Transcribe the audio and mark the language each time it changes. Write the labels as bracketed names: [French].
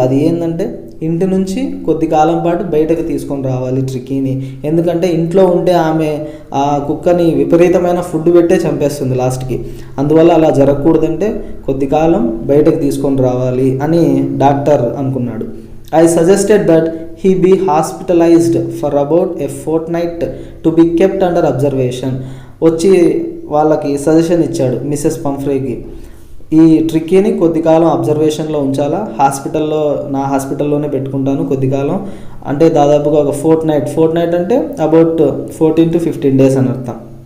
[Telugu] అది ఏంటంటే ఇంటి నుంచి కొద్ది కాలం పాటు బయటకు తీసుకొని రావాలి ట్రికీని. ఎందుకంటే ఇంట్లో ఉంటే ఆమె ఆ కుక్కని విపరీతమైన ఫుడ్ పెట్టే చంపేస్తుంది లాస్ట్కి. అందువల్ల అలా జరగకూడదంటే కొద్ది కాలం బయటకు తీసుకొని రావాలి అని డాక్టర్ అనుకున్నాడు. [English] I suggested that he be hospitalized for about a fortnight to be kept under observation. [Telugu] వచ్చి వాళ్ళకి సజెషన్ ఇచ్చాడు మిస్సెస్ పంఫ్రేకి. ఈ ట్రిక్కీని కొద్ది కాలం అబ్జర్వేషన్లో ఉంచాలా, నా హాస్పిటల్లోనే పెట్టుకుంటాను కొద్ది కాలం అంటే దాదాపుగా ఒక ఫోర్ట్ నైట్ అంటే అబౌట్ 14 to 15 days అని అర్థం.